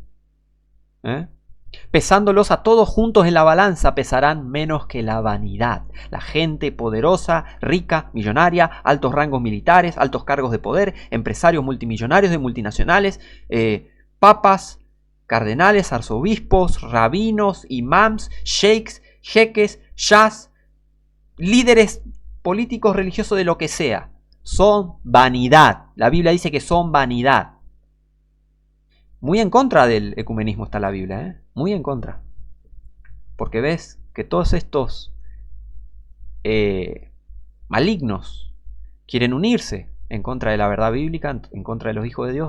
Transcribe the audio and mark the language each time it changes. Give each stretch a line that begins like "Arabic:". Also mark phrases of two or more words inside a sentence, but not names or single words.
Spanish: Pesándolos a todos juntos en la balanza, pesarán menos que la vanidad. La gente poderosa, rica, millonaria, altos rangos militares, altos cargos de poder, empresarios multimillonarios de multinacionales, papas, cardenales, arzobispos, rabinos, imams, sheiks, jeques, shahs, líderes políticos, religiosos, de lo que sea, son vanidad. La Biblia dice que son vanidad. Muy en contra del ecumenismo está la Biblia, muy en contra. Porque ves que todos estos malignos quieren unirse en contra de la verdad bíblica, en contra de los hijos de Dios.